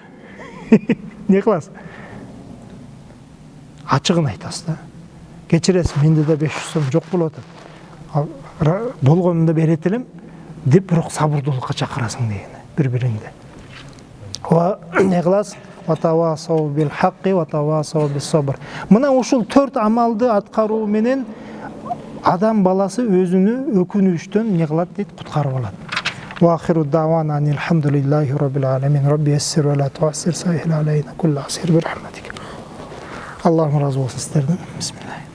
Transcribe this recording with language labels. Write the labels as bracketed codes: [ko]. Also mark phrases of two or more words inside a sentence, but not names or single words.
[ky] Не кыласыз? Ачыгын айтасыз да. Кечиресиз, менде да 500 сом жок болуп атат. Болгонунда берет элем деп, бирок сабырдуулукка чакырасың дегени бири-бириңди. Не кыласыз? [ar] وتواصوا بالحق وتواصوا بالصبر. [ky] Мына ушул 4 амалды аткаруу менен адам баласы өзүнү өкүнүштөн не кылат дейт, куткарып алат. [ar] وآخر دعوانا الحمد لله رب العالمين. رب يسر ولا تعسر سهل علينا كل عسير برحمتك. [ky] Аллахым разы болсын сіздерден.